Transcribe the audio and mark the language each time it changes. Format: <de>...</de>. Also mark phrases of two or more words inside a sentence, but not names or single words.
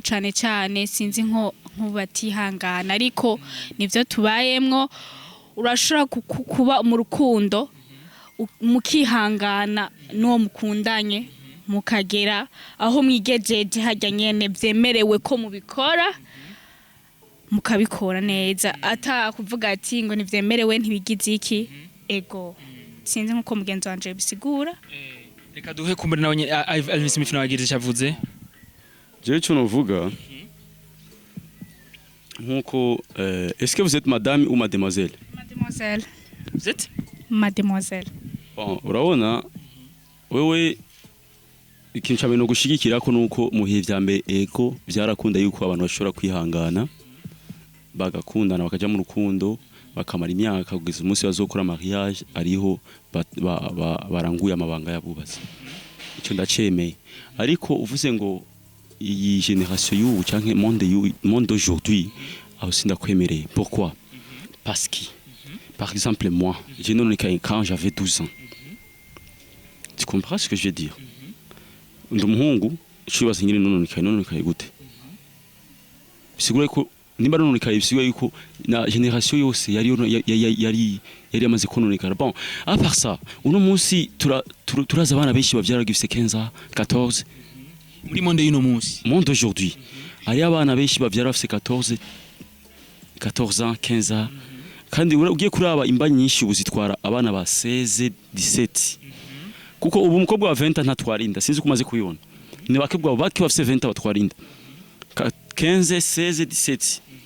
<rn>cane sinzi nko batihangana ariko nivyo tubayemwo urashobora kuba mu rukundo mukihangana no mukundanye mukagera aho mwigejeje hajya nyene vyemerewe ko mubikora mukabikora neza ata kuvuga ati ngo nivyemerewe ntibigize iki ego sinzi nko mugenzi wanje bisigura reka duhe kumbure nawe Alvin Smith nawe agize cyavuze</rn> <fr>je</fr> <rn>cyo novuga nkuko</rn> <fr>est-ce que vous êtes madame ou mademoiselle? Mademoiselle. Vous êtes mademoiselle? Bon,</fr> <rn>urabona wewe ikintu cyane no gushigikira ko nuko muhiye vya mbere ego byarakunda yuko abantu bashobora kwihangana bagakundana bakaja mu rukundo bakamara imyaka kugeza umunsi bazokora mariage ariho baranguye amabanga yabubatse icyo ndacemeye ariko uvuze ngo iyi génération y'ubu canke</rn> <fr>monde d'aujourd'hui</fr> <rn>aho sindakwemereye.</rn> <fr>Pourquoi? Parce que par exemple moi j'ai nonekaye quand j'avais 12 ans. Tu comprends ce que je veux dire?</fr> <rn>Ndumuhungu shibaza nyine nonekaye gute bisigura ko nimba nonekaye bisigura yuko na génération yose yari yamaze kononekara.</rn> <fr>Bon à part ça</fr> <rn>uno munsi turaza abana benshi bavyara gifise 15 14 muri monde y'uno munsi</rn> <fr>monde aujourd'hui</fr> <rn>hari abana benshi bavyara bafise 14 ans 15 ans kandi ugiye kuraba imba nyinshi ubuzitwara abana ba 16 17 kuko ubu umukobwa wa 20 ntatwarinda sinzi kumaze kubibona ni bakebwa bake bafise 20 batwarinda 15 16 17</rn>